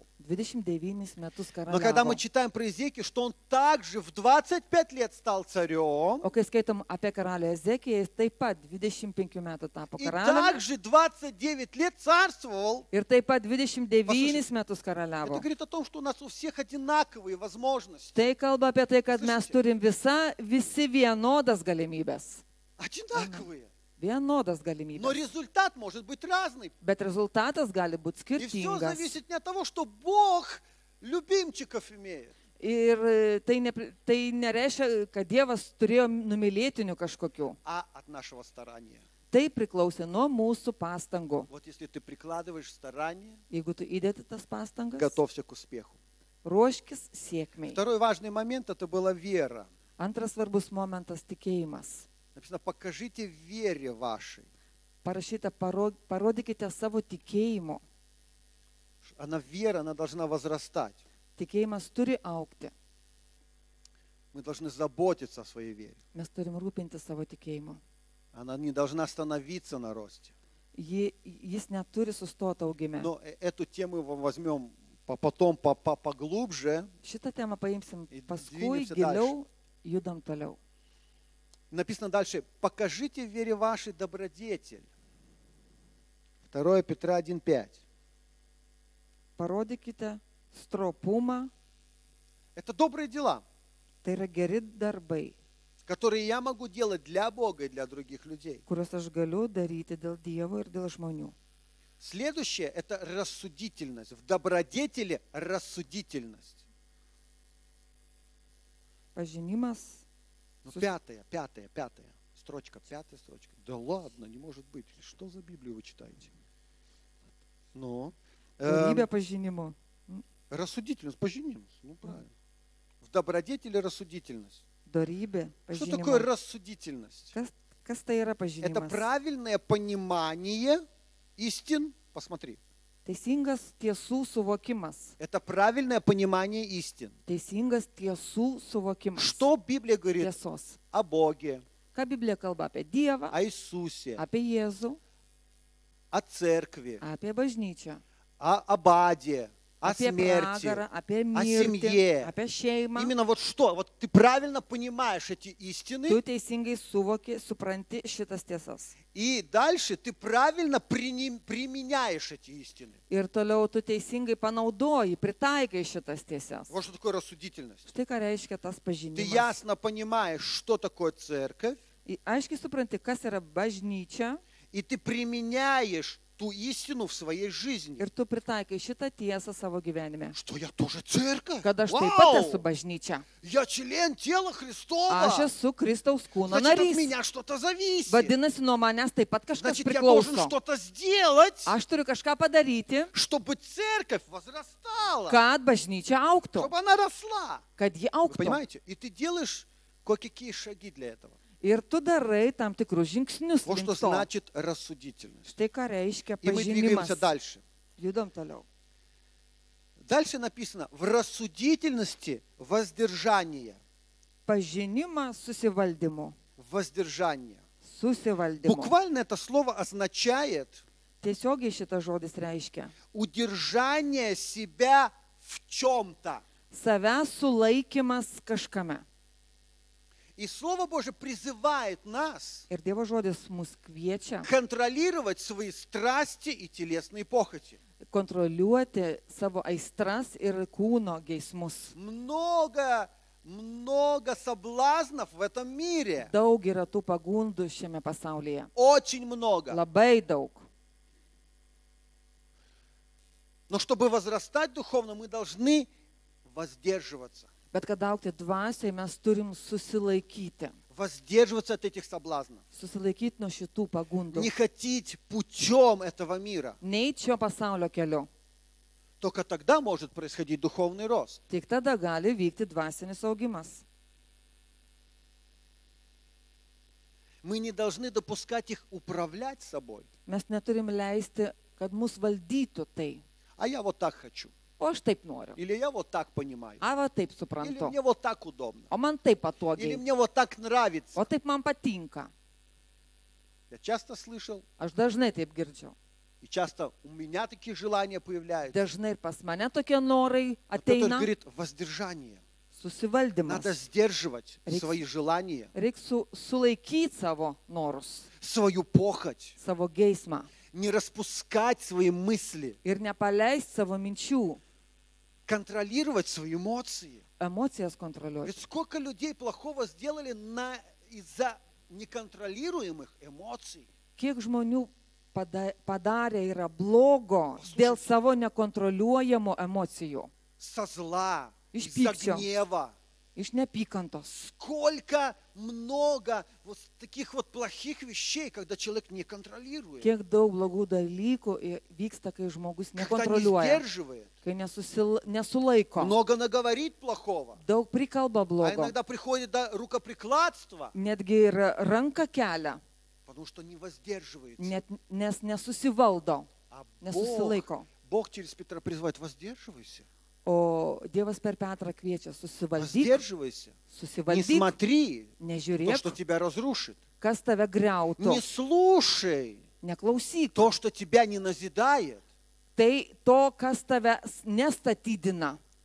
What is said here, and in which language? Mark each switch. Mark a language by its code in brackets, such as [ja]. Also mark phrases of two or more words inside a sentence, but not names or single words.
[lt] 29 metus [ru] Но когда мы [lt] karaliavo. [ru] читаем про Иезекию, что он также в 25 лет стал царем, [lt] O kai skaitom apie karalių Ezekiją, jis taip pat 25 metų tapo [ru] и [lt] karaliumi [ru] также 29 лет царствовал, [lt] ir taip pat 29 [ru] Послушайте, [lt] metus [ru] это [lt] karaliavo. [ru] говорит о том, что у нас у всех одинаковые возможности. [lt] Tai kalba apie tai, kad mes [ru] Слышите? [lt] turim visi vienodas galimybės. [ru] Одинаковые. [lt] Vienodas [ru] Но [lt] galimybės. [ru] результат может быть разный. [lt] Bet rezultatas gali būti [ru] И все [lt] skirtingas. [ru] зависит не от того, что Бог любимчиков имеет. [lt] Ir tai nereiškia, kad Dievas turėjo numylėtinių kažkokių. [ru] А от нашего старания. [lt] Tai priklausė nuo mūsų pastangų. [ru] Вот если ты прикладываешь старание, [lt] Jeigu tu įdėti tas pastangas, [ru] готовься к успеху. [lt] ruoškis sėkmiai. [ru] Второй важный момент – это была вера. [lt] Antras svarbus momentas - tikėjimas. [ru] Написано, покажите вере вашей. [lt] Parašyta, parodykite savo tikėjimo. [ru] Вера, она должна возрастать. [lt] Tikėjimas turi aukti. [ru] Мы должны заботиться о своей вере. [lt] Mes turim rūpinti savo tikėjimu. [ru] Она не должна остановиться на росте. [lt] Jis neturi sustoti augime. [ru] Но эту тему мы возьмем потом поглубже. [lt] Šitą temą paimsim [ru] И [lt] paskui, [ru] двинемся [lt] giliau, judam toliau. [ru] Написано дальше: покажите в вере вашей добродетель. 2 Петра 1:5. [lt] Parodykite stropumą, [ru] Это добрые дела, [lt] tai yra geri darbai, [ru] которые я могу делать для Бога и для других людей. [lt] kuriuos aš galiu daryti dėl Dievo ir dėl žmonių. [ru] Следующее – это рассудительность. В добродетели рассудительность. [lt] Pažinimas, [ru] Ну, пятая строчка, 5 строчка. Да ладно, не может быть. Что за Библию вы читаете? Ну, [lt] dorybė pažinimo. [ru] рассудительность, поженимся. Ну, правильно. В добродетели рассудительность. [lt] Dorybė [ru] Что такое [lt] pažinimo. [ru] рассудительность? [lt] Kas tai yra [ru] Это [lt] pažinimas? [ru] правильное понимание истин. Посмотри. [lt] Teisingas tiesų suvokimas. [ru] Это правильное понимание истин. [lt] Teisingas tiesų suvokimas. [ru] Что Библия говорит [lt] Tiesos. [ru] о Боге, [lt] Ką Biblija kalba apie Dievą, [ru] о Иисусе, [lt] apie Jėzų, [ru] о церкви, [lt] apie bažnyčią, [ru] об аде, о [lt] apie [ru] смерти. [lt] pragarą, apie [ru] о [lt] mirtį, [ru] семье. [lt] apie šeimą. [ru] Именно вот что? Вот ты правильно понимаешь эти истины, [lt] Tu teisingai suvoki, supranti šitas tiesas. [ru] и дальше ты правильно применяешь эти истины. [lt] Ir toliau tu teisingai panaudoji, pritaikai šitas tiesas. [ru] Вот что такое рассудительность. [lt] Štai ką reiškia tas [ru] Ты [lt] pažinimas. [ru] ясно понимаешь, что такое церковь, [lt] Aiškiai supranti, kas yra bažnyčia [ru] и ты применяешь ту истину в своей жизни. [lt] ir tu pritaikai šitą tiesą savo gyvenime. [ru] Что я тоже церковь? [lt] Kad aš taip pat esu [ru] Вау! [lt] bažnyčia. [ru] Я член тела Христова. [lt] Aš esu Kristaus kūno [ru] Значит, от [lt] narys. [ru] меня что-то зависит. [lt] Vadinasi, nuo manęs taip pat kažkas [ru] Значит, я должен [lt] priklauso. [ru] что-то сделать, [lt] Aš turiu kažką padaryti, [ru] чтобы церковь возрастала, [lt] kad bažnyčia auktų, [ru] чтобы она росла. [lt] kad ji [ru] Вы [lt] auktų. [ru] понимаете? И ты делаешь кое-какие шаги для этого. [lt] Ir tu darai tam tikrus žingsnius. [ru] Вот что [lt] link to. [ru] значит рассудительность. [lt] Štai ką reiškia [ru] И мы двигаемся [lt] pažinimas. [ru] дальше. [lt] Judam toliau. [ru] Дальше написано: в рассудительности воздержание. [lt] Pažinimas susivaldymu. [ru] Воздержание. [lt] Susivaldymu. [ru] Буквально это слово означает [lt] Tiesiogiai šitas žodis reiškia [ru] удержание себя в чем-то. [lt] savęs sulaikymas kažkame. [ru] И Слово Божие призывает нас [lt] Ir Dievo žodis mus kviečia [ru] контролировать свои страсти и телесные похоти. [lt] kontroliuoti savo aistras ir kūno geismus. [ru] Много соблазнов в этом мире. [lt] Daug yra tų pagundų šiame pasaulyje. [ru] Очень много. [lt] Labai daug. [ru] Но чтобы возрастать духовно, мы должны воздерживаться. [lt] Bet kad augti dvasiai, mes turim susilaikyti. [ru] Воздерживаться от этих соблазнов. [lt] Susilaikyti nuo šitų pagundų. [ru] Не ходить путем этого мира. [lt] Neiti šio pasaulio keliu. [ru] Только тогда может происходить духовный рост. [lt] Tik tada gali vykti dvasinis augimas. [ru] Мы не должны допускать их управлять собой. [lt] Mes neturim leisti, kad mus valdytų tai. [ru] А я вот так хочу. [lt] O aš taip noriu. [ru] Или я вот так понимаю. [lt] A, va taip [ru] Или [lt] suprantu. [ru] мне вот так удобно. [lt] O man taip [ru] Или [lt] patogiai. [ru] мне вот так нравится. [lt] O taip man patinka. [ru] Я часто слышал, [lt] Aš dažnai taip girdžiu. [ru] и часто у меня такие желания появляются. [lt] Dažnai ir pas mane tokie norai [ru] Но Петр [lt] ateina. [ru] говорит, воздержание. [lt] Susivaldymas. [ru] Надо сдерживать [lt] Reiks- [ru] свои желания, [lt] Reikia sulaikyti savo norus, [ru] свою похоть, [lt] savo geismą. [ru] не распускать свои мысли, [lt] Ir nepaleisti savo minčių, [ru] контролировать свои эмоции. [lt] emocijas kontroliuoti. [ru] Ведь сколько людей плохого сделали из-за неконтролируемых эмоций. [lt] Kiek žmonių padarė yra blogo dėl savo nekontroliuojamų emocijų, [ru] Со зла, Из из-за пикча. гнева. [lt] iš neapykantos. [ru] Сколько много вот таких вот плохих вещей, когда человек не контролирует, [lt] Kiek daug blogų dalykų vyksta, kai žmogus [ru] когда не [lt] nekontroliuoja, [ru] сдерживает. [lt] kai nesulaiko. [ru] Много наговорит плохого. [lt] Daug prikalba [ru] А [lt] blogo. [ru] иногда приходит до рукоприкладства, [lt] Netgi ir ranką kelia, [ru] потому что не воздерживается. [lt] nes nesusivaldo, [ru] А [lt] nesusilaiko. [ru] Бог через Петра призывает: воздерживайся. [lt] O Dievas per Petrą kviečia susivaldyk, [ru] Воздерживайся. Не [lt] susivaldyk, [ru] смотри то, [lt] nežiūrėk [ru] что тебя разрушит. [lt] kas tave griautų. [ru] Не слушай [lt] Neklausyk. [ru] то, что тебя не назидает. [lt] Tai to, kas tave nestatydina.